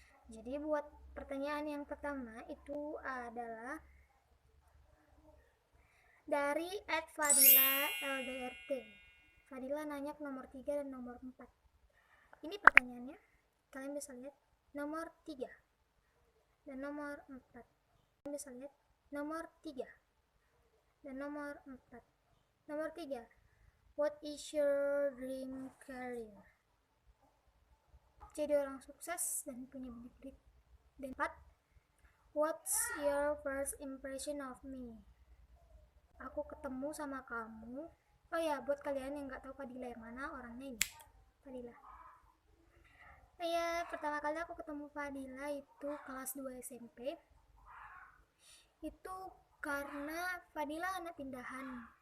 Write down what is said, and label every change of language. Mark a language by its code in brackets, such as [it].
[id] Jadi buat pertanyaan yang pertama itu adalah dari @fadila_ldrt. Fadila nanya ke nomor 3 dan nomor 4. Ini pertanyaannya, kalian bisa lihat nomor 3 dan nomor 4. Kalian bisa lihat nomor 3 dan nomor 4. Nomor 3, [en] what is your dream career? [id] Jadi orang sukses dan punya banyak duit. Dan 4, [en] what's your first impression of me? [id] Aku ketemu sama kamu. Oh ya, buat kalian yang nggak tahu Fadila yang mana, orangnya ini Fadila. Ya, pertama kali aku ketemu Fadila itu kelas 2 SMP. Itu karena Fadila anak pindahan.